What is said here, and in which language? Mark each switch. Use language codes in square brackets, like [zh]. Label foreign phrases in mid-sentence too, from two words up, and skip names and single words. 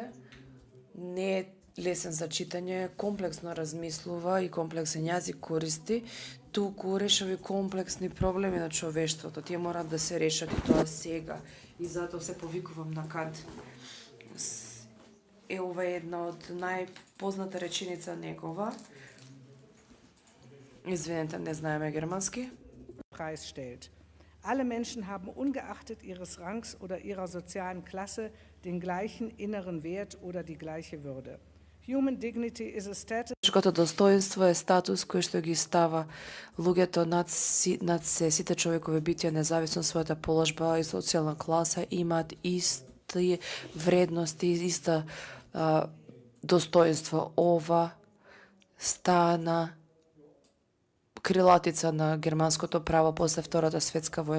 [mk] Не е лесен за читање, комплексно размислува и комплексен јазик користи, туку решава и комплексни проблеми на човештвото. Тие мораат да се решат и тоа сега. И затоа се повикувам на Кант. Ова е една од најпозната реченица негова. Извинете, не знаеме германски. Preisstellt. [de] Alle Menschen haben ungeachtet ihres Rangs oder ihrer sozialen Klasse den gleichen inneren Wert oder die gleiche Würde. [en] Human dignity is a status. [mk] Човечкото достоинство е статус кој што ги става луѓето над се, сите човекови битија, независно својата положба и социјална класа, имаат исти вредности, иста достоинство. Ова стана крилатица на германското право после Втората светска војна.